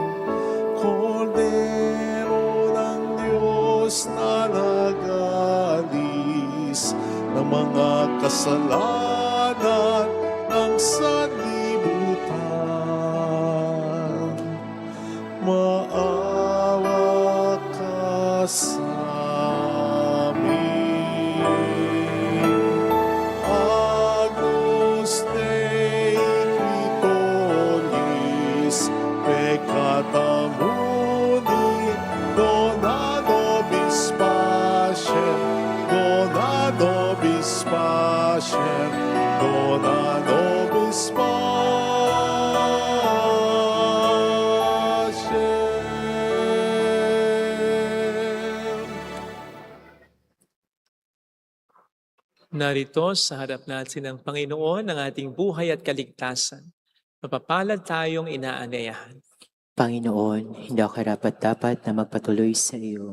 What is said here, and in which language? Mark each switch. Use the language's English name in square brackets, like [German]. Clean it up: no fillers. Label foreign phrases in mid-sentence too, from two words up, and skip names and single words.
[Filipino] Kordero ng Diyos na nagalis ng mga kasalanan ng sanlibutan, maawa ka sa amin. [Latin] Agnus Dei Tritonis, peccata mundi, dona nobis pacem, dona nobis pacem, dona nobis pacem. [Filipino] Narito sa harap natin ng Panginoon ang ating buhay at kaligtasan. Mapapalad tayong inaanyayahan. Panginoon, hindi ako karapat-dapat na magpatuloy sa iyo.